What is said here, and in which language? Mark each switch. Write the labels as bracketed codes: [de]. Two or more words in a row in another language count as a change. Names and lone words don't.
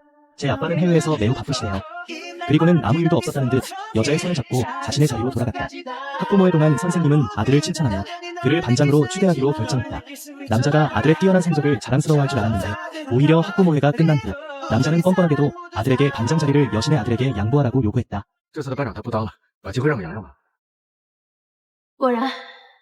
[ko] 제 아빠는 해외에서 매우 바쁘시네요. 그리고는 아무 일도 없었다는 듯 여자의 손을 잡고 자신의 자리로 돌아갔다. 학부모회 동안 선생님은 아들을 칭찬하며 그를 반장으로 추대하기로 결정했다. 남자가 아들의 뛰어난 성적을 자랑스러워할 줄 알았는데 오히려 학부모회가 끝난 후 남자는 뻔뻔하게도 아들에게 반장 자리를 여신의 아들에게 양보하라고 요구했다. [zh] 这次的班长他不当了，把机会让给洋洋吧。果然